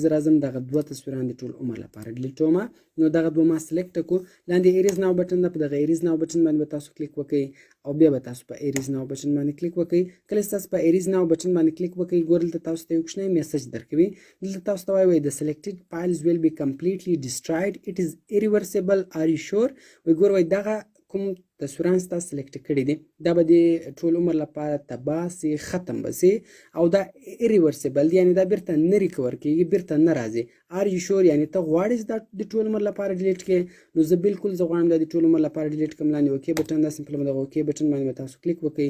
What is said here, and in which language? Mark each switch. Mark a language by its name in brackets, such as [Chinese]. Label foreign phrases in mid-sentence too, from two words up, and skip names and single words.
[Pashto] زه راځم دغه دوه تصویران د ټول عمر لپاره ډیلیټوم. نو دغه دوه ما سلیکټ کړو. لاندې [English] erase now button [Pashto] ده، په دغه [English] erase now button [Pashto] باندې به تاسو کلیک وکړئ او بیا به تاسو په [English] erase now button [Pashto] باندې کلیک وکړئ. کله چې تاسو په [English] erase now button [Pashto] باندې کلیک وکړئ ګوره دلته تاسو ته یو کوچنی میسج درکوي. دلته تاسو ته وایي د [English] selected files will be completely destroyed, it is irreversible, are you sure. [Pashto] وایي ګوره وایي دغه کوم تصویران تاسو سلیکټ کړي دي دا به د ټول عمر لپاره تباه سي، ختم به سي او دا ایریورسیبل یعنی دا بیرته نه ریکور کیږي، بیرته نه راځي. [English] are you sure [Pashto] یعنی ته غواړې چې دا د ټول عمر لپاره ډیلیټ کړې. نو زه بالکل زه غواړم دا د ټول عمر لپاره ډیلیټ کړم. لاندې [English] okay button [Pashto] ده، سمپل به دغه [English] okay button [Pashto] باندې به تاسو کلیک وکړئ.